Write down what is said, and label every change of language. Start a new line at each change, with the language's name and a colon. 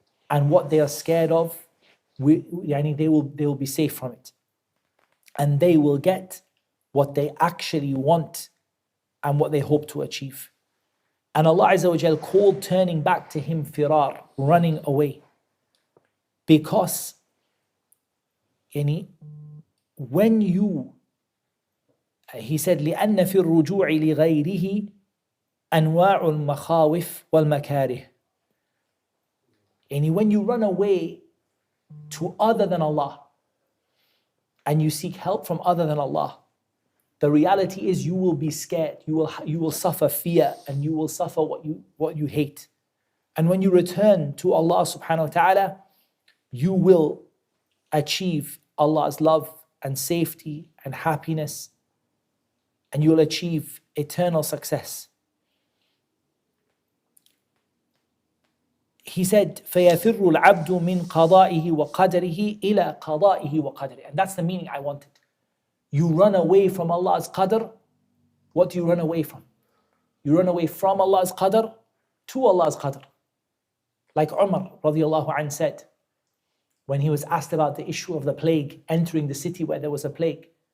English: And what they are scared of, they will be safe from it. And they will get what they actually want and what they hope to achieve. And Allah Azza wa Jal called turning back to Him firar, running away. Because when you, He said,
Arabic: لِأَنَّ فِي الرُّجُوعِ لِغَيْرِهِ أَنْوَاعُ الْمَخَاوِفِ وَالْمَكَارِهِ.
English: When you run away to other than Allah and you seek help from other than Allah, the reality is you will be scared. You will suffer fear, and you will suffer what you hate. And when you return to Allah subhanahu wa ta'ala, you will achieve Allah's love and safety and happiness, and you will achieve eternal success. he said,
Arabic: فَيَفِرُّ الْعَبْدُ مِنْ قَضَائِهِ وَقَدَرِهِ إِلَى قَضَائِهِ وَقَدَرِهِ.
English: And that's the meaning I wanted. You run away from Allah's qadr. What do you run away from? You run away from Allah's qadr to Allah's qadr. Like Umar radiallahu anh said, when he was asked about the issue of the plague entering the city where there was a plague.